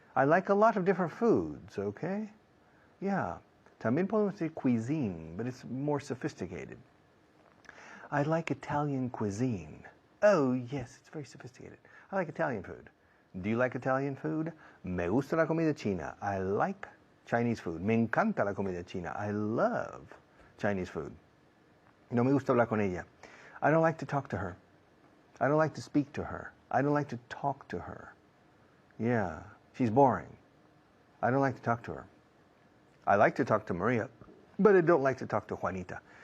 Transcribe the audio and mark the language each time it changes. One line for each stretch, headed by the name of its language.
English: I like a lot of different foods, okay? Yeah.
Spanish: También podemos decir
English: cuisine, but it's more sophisticated. I like Italian cuisine. Oh, yes, it's very sophisticated. I like Italian food. Do you like Italian food?
Spanish: Me gusta la comida china.
English: I like Chinese food.
Spanish: Me encanta la comida china.
English: I love Chinese food.
Spanish: No me gusta hablar con ella.
English: I don't like to talk to her. I don't like to speak to her. I don't like to talk to her. Yeah, she's boring. I don't like to talk to her. I like to talk to Maria, but I don't like to talk to Juanita.